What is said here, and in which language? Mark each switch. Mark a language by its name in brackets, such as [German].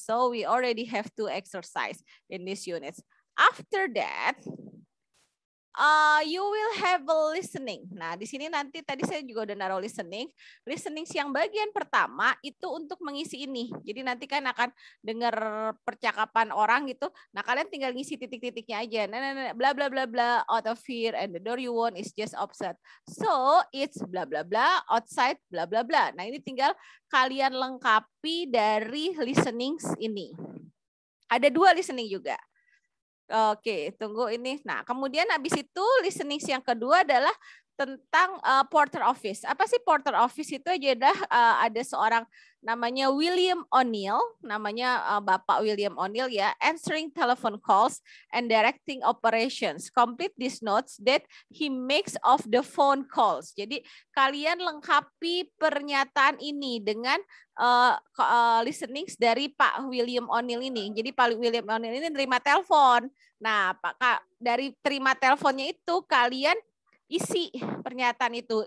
[English] So we already have 2 exercise in this unit. After that, you will have a listening. [Indonesian] Nah, di sini nanti tadi saya juga udah naruh listening. Listening yang bagian pertama itu untuk mengisi ini. Jadi nanti kan akan dengar percakapan orang gitu. Nah, kalian tinggal ngisi titik-titiknya aja. [English] Nah, bla bla bla bla, out of here and the door you want is just outside. So, it's bla bla bla, outside bla bla bla. [Indonesian] Nah, ini tinggal kalian lengkapi dari listening ini. Ada 2 listening juga. Oke, tunggu ini. Nah, kemudian habis itu listening yang kedua adalah tentang porter office. Apa sih porter office itu aja ada seorang namanya William O'Neill, namanya Bapak William O'Neill ya, [English] answering telephone calls and directing operations. Complete these notes that he makes of the phone calls. [Indonesian] Jadi kalian lengkapi pernyataan ini dengan listening dari Pak William O'Neill ini. Jadi Pak William O'Neill ini terima telepon. Nah, dari terima teleponnya itu kalian isi pernyataan itu.